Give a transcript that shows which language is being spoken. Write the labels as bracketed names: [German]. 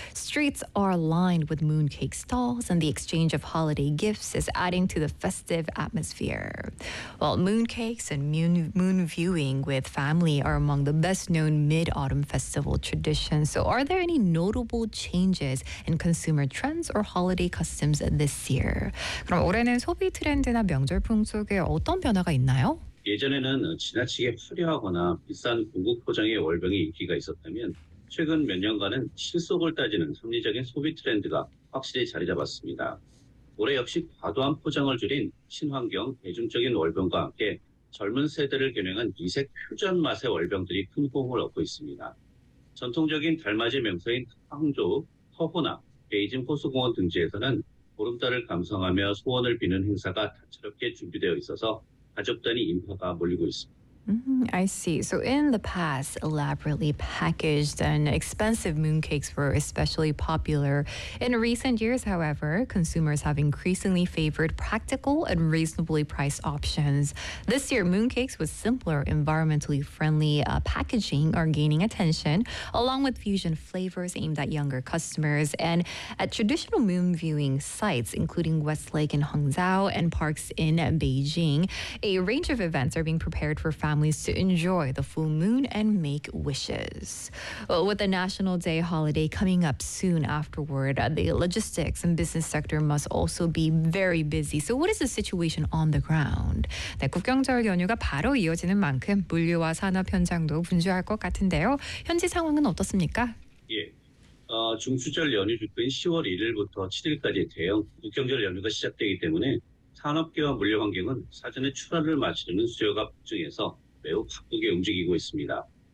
[English] Streets are lined with mooncake stalls, and the exchange of holiday gifts is adding to the festive atmosphere. Well, mooncakes and moon viewing with family are among the best-known Mid-Autumn Festival traditions. So are there any notable changes in consumer trends or holiday customs this year? [Korean] 그럼 올해는 소비 트렌드나 명절 풍속에 어떤 변화가 있나요? 예전에는 지나치게 화려하거나 비싼 고급 포장의 월병이 인기가 있었다면 최근 몇 년간은 실속을 따지는 합리적인 소비 트렌드가 확실히 자리 잡았습니다. 올해 역시 과도한 포장을 줄인 친환경, 대중적인 월병과 함께 젊은 세대를 겨냥한 이색 퓨전 맛의 월병들이 큰 호응을 얻고 있습니다. 전통적인 달맞이 명소인 황조, 터호나 베이징 호수공원 등지에서는 보름달을 감상하며 소원을 비는 행사가 다채롭게 준비되어 있어서 가족 단위 인파가 몰리고 있습니다. [English] I see. So in the past, elaborately packaged and expensive mooncakes were especially popular. In recent years, however, consumers have increasingly favored practical and reasonably priced options. This year, mooncakes with simpler, environmentally friendly packaging are gaining attention, along with fusion flavors aimed at younger customers. And at traditional moon viewing sites, including Westlake in Hangzhou and parks in Beijing, a range of events are being prepared for families to enjoy the full moon and make wishes. Well, with the National Day holiday coming up soon afterward, the logistics and business sector must also be very busy. So what is the situation on the ground? [Korean] 네, 국경절 연휴가 바로 이어지는 만큼 물류와 산업 현장도 분주할 것 같은데요. 현지 상황은 어떻습니까? 예, 중추절 연휴 주인 10월 1일부터 7일까지 대형 국경절 연휴가 시작되기 때문에 산업계와 물류 환경은 사전에 출하를 마치려는 수요가 폭증해서 매우 바쁘게 움직이고 있습니다.